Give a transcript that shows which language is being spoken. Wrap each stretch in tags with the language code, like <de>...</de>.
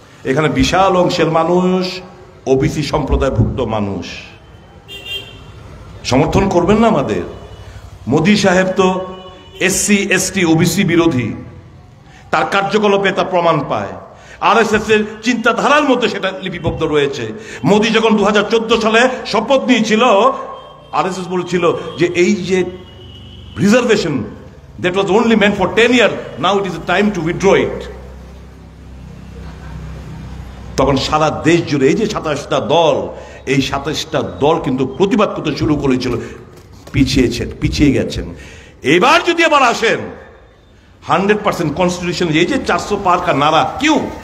<bn>এখানে বিশাল অংশের মানুষ ওবিসি সম্প্রদায়ভুক্ত মানুষ। সমর্থন করবেন না আমাদের? মোদি সাহেব তো এসসি, এসটি, ওবিসি বিরোধী, তার কার্যকলাপে তা প্রমাণ পায়। আরএসএস এর চিন্তাধারার মধ্যে সেটা লিপিবদ্ধ রয়েছে। মোদি যখন 2014 সালে শপথ নিয়েছিল, আরএসএস বলেছিল যে এই যে reservation,</bn> <en>that was only meant for 10 years, now it is a time to withdraw it.</en> <bn>তখন সারা দেশ জুড়ে এই যে 27টা দল, এই 27টা দল কিন্তু প্রতিবাদ করতে শুরু করেছিল। পিছিয়ে গেছেন। এবার যদি আবার আসেন 100% কনস্টিটিউশন, এই যে 400</bn> <hi>পার কা নারা, কিউ?</hi>